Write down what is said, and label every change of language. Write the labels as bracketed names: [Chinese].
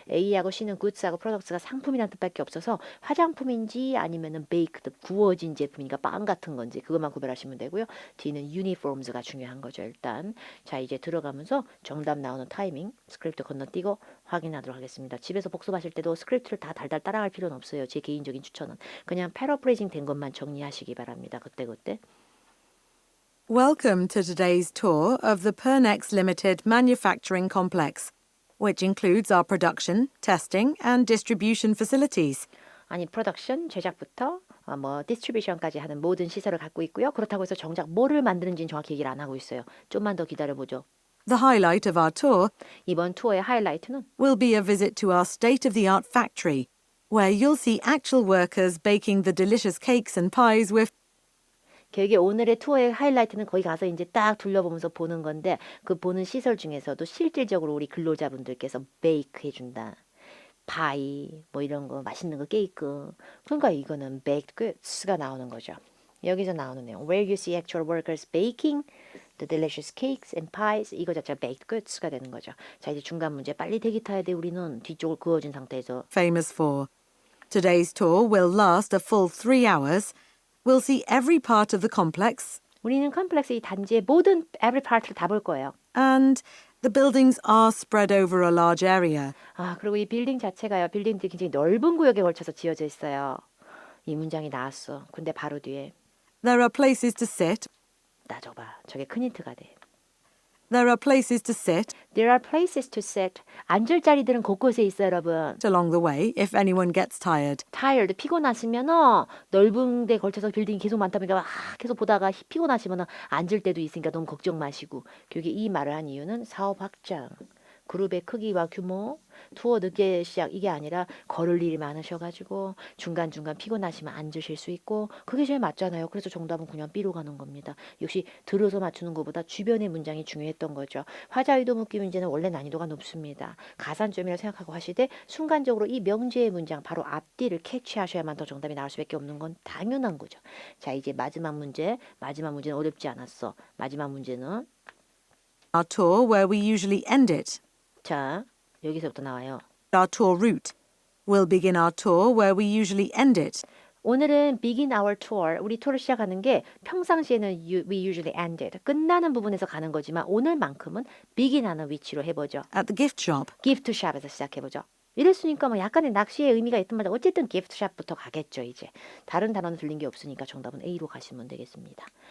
[Korean] A하고 C는 goods하고 products가 상품이란 뜻밖에 없어서 화장품인지 아니면은 baked, 구워진 제품이니까 빵 같은 건지 그것만 구별하시면 되고요. D는 uniforms가 중요한 거죠. 일단 자 이제 들어가면서 정답 나오는 타이밍 스크립트 건너뛰고 확인하도록 하겠습니다. 집에서 복습하실 때도 스크립트를 다 달달 따라갈 필요는 없어요. 제 개인적인 추천은 그냥 패러프레이징 된 것만 정리하시기 바랍니다. 그때. [English] Welcome to today's tour of the Pernex Limited manufacturing complex, which includes our production, testing, and distribution facilities. [Korean] 아니 프로덕션 제작부터 디스트리뷰션까지 하는 모든 시설을 갖고 있고요. 그렇다고 해서 정작 뭐를 만드는지는 정확히 얘기를 안 하고 있어요. 좀만 더 기다려보죠. [English] The highlight of our tour [Korean] 이번 투어의 하이라이트는 [English] will be a visit to our state-of-the-art factory, where you'll see actual workers baking the delicious cakes and pies we're [Korean] 결국에 오늘의 투어의 하이라이트는 거기 가서 이제 딱 둘러보면서 보는 건데 그 보는 시설 중에서도 실질적으로 우리 근로자분들께서 베이크 해준다. 파이 뭐 이런 거 맛있는 거 케이크. 그러니까 이거는 baked goods가 나오는 거죠. 여기서 나오는 내용 [English] where you see actual workers baking the delicious cakes and pies [Korean] 이거 자체가 baked goods가 되는 거죠. 자 이제 중간 문제 빨리 대기 타야 돼. 우리는 뒤쪽을 그어진 상태에서 [English] famous for. Today's tour will last a full 3 hours. We'll see every part of the complex, [Korean] 우리는 컴플렉스 이 단지의 모든 [English] every part [Korean] 를 다 볼 거예요. [English] and the buildings are spread over a large area. [Korean] 그리고 이 빌딩 자체가요. 빌딩들이 굉장히 넓은 구역에 걸쳐서 지어져 있어요. 이 문장이 나왔어. 근데 바로 뒤에 [English] There are places to sit [Korean] 나 저봐. 저게 큰 힌트가 돼. [English] There are places to sit There are places to sit. [Korean] 앉을 자리들은 곳곳에 있어요, 여러분. [English] along the way if anyone gets tired. [Korean] tired, 피곤하시면 넓은 데 걸쳐서 빌딩이 계속 많다 보니까 계속 보다가 피곤하시면 앉을 때도 있으니까 너무 걱정 마시고. 교육에 이 말을 한 이유는 사업 확장, 그룹의 크기와 규모, 투어 늦게 시작 이게 아니라 걸을 일이 많으셔가지고 중간중간 피곤하시면 앉으실 수 있고 그게 제일 맞잖아요. 그래서 정답은 그냥 B로 가는 겁니다. 역시 들어서 맞추는 것보다 주변의 문장이 중요했던 거죠. 화자의도 묻기 문제는 원래 난이도가 높습니다. 가산점이라 생각하고 하시되 순간적으로 이 명제의 문장 바로 앞뒤를 캐치하셔야만 더 정답이 나올 수밖에 없는 건 당연한 거죠. 자, 이제 마지막 문제. 마지막 문제는 어렵지 않았어. 마지막 문제는 [English] Our tour where we usually end it. [Korean] 자, 여기서부터 나와요. [English] Our tour route. We'll begin our tour where we usually end it. [Korean] 오늘은 [English] begin our tour, [Korean] 우리 투어를 시작하는 게 평상시에는 [English] we usually end it, [Korean] 끝나는 부분에서 가는 거지만 오늘만큼은 begin하는 위치로 해보죠. [English] At the gift shop. [Korean] gift shop에서 시작해보죠. 이랬으니까 뭐 약간의 낚시의 의미가 있든 말든 어쨌든 gift shop부터 가겠죠. 이제 다른 단어는 들린 게 없으니까 정답은 A로 가시면 되겠습니다.